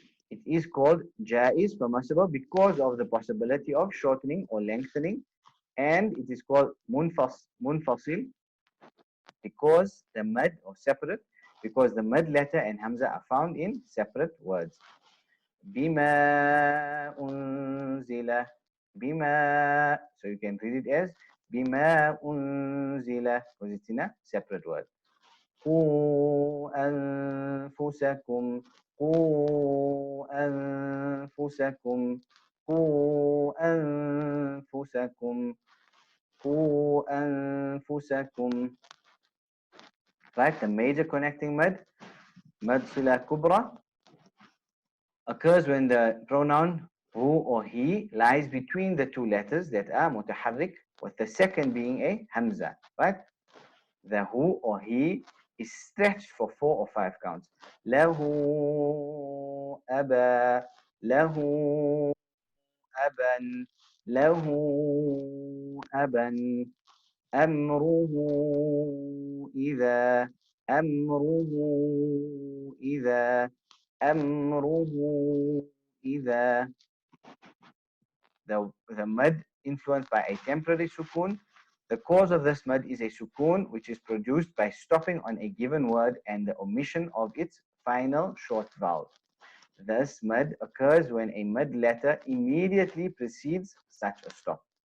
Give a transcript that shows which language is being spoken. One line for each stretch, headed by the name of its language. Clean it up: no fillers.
English: It is called jaiz, permissible, because of the possibility of shortening or lengthening, and it is called munfasil because the mad, or separate, because the mad letter and hamza are found in separate words.
Arabic: Bima unzila, bima.
English: So you can read it as
Arabic: bima unzila
English: because it's in a separate word.
Arabic: قوا أنفسكم قوا أنفسكم قوا أنفسكم قوا أنفسكم.
English: Right, the major connecting mad, mad sila kubra, occurs when the pronoun who or he lies between the two letters that are mutaharrik, with the second being a hamza, right? The who or he is stretched for 4 or 5 counts.
Arabic: له أبا له أبا له أبا أمره إذا أمره إذا أمره إذا.
English: The mad influenced by a temporary sukun. The cause of this mad is a sukun which is produced by stopping on a given word and the omission of its final short vowel. This mad occurs when a mad letter immediately precedes such a stop.